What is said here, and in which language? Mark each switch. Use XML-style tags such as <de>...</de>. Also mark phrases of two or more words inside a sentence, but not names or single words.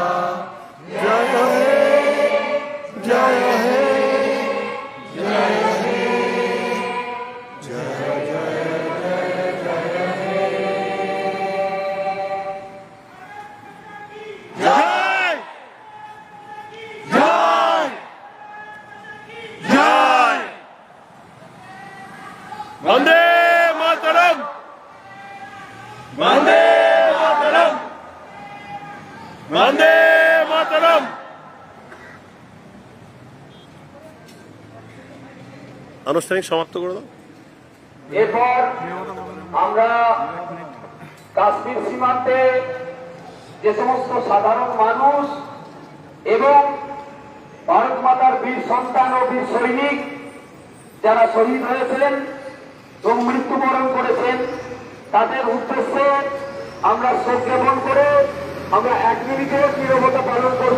<sa>जय हे जय हे जय हे जय जय जय जय हे। जय जय जय वंदे मातरम, वंदे मातरम, वंदे मातरम।</sa> <bn>আনুষ্ঠানিক সমাপ্ত করে দাও। এরপর আমরা কাশ্মীর সীমান্তে যে সমস্ত সাধারণ মানুষ এবং ভারত মাতার বীর সন্তান ও বীর সৈনিক যারা শহীদ হয়েছেন এবং মৃত্যুবরণ করেছেন তাদের উদ্দেশ্যে আমরা শোক জ্ঞাপন করে আমরা 1 মিনিটের নীরবতা পালন করব।</bn>